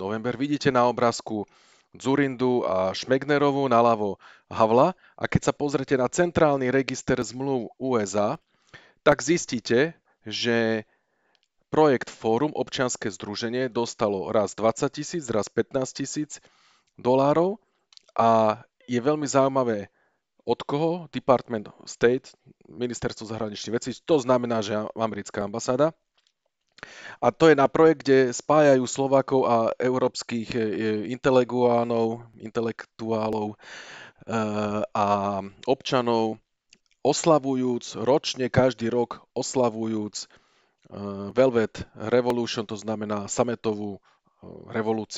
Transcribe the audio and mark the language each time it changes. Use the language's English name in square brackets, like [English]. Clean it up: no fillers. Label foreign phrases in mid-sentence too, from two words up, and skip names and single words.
[Slovak] november, vidíte na obrázku Dzurindu a Šmegnerovú, naľavo Havla, a keď sa pozrete na centrálny register zmluv USA, tak zistíte, že projekt Fórum, občianske združenie, dostalo raz 20 000, raz 15 000 dolárov a je veľmi zaujímavé, od koho? [English] Department of State, [Slovak] ministerstvo zahraničných vecí, to znamená, že americká ambasáda. A to je na projekt, kde spájajú Slovákov a európskych intelektuálov a občanov, oslavujúc ročne, každý rok oslavujúc Velvet Revolution, to znamená sametovú revolúciu.